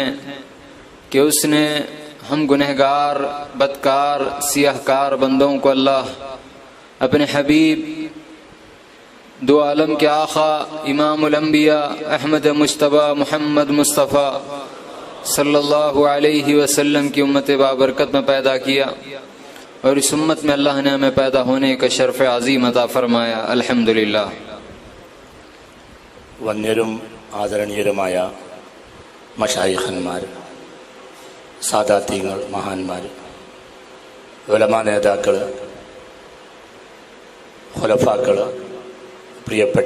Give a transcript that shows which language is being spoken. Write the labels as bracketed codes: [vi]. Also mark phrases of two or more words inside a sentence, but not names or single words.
[ur] کہ اس نے ہم گنہگار، بدکار، سیاہ کار بندوں کو اللہ اپنے حبیب دو عالم کے آقا امام الانبیاء احمد مجتبی محمد مصطفیٰ [ar] صلی اللہ علیہ وسلم [ur] کی امت بابرکت میں پیدا کیا، اور اس امت میں اللہ نے ہمیں پیدا ہونے کا شرف عظیم عطا فرمایا. الحمدللہ. [ml] വന്യരും ആദരണീയരുമായ മശായിഖന്മാർ, സാദാത്യങ്ങൾ, മഹാന്മാർ, ഉലമാ നേതാക്കൾ, ഖുലഫാക്കൾ, പ്രിയപ്പെട്ട